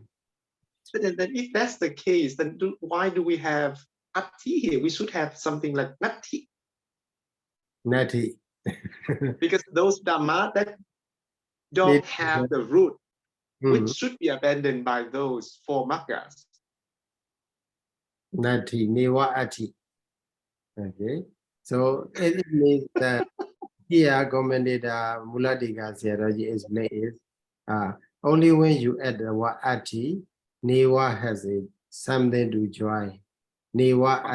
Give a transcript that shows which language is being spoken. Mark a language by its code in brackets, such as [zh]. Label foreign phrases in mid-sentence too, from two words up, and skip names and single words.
[en] But then if that's the case, then why do we have atti here? We should have something like natti. Nati. Because those Dhamma that don't have the root, which should be abandoned by those four maggas. Nati, [pi] Newa Ati. [en] Okay. So it means that here commentator Mulatika Sayadaw explains is only when you add the word Ati, Newa has something to join. [pi] Newa Ati.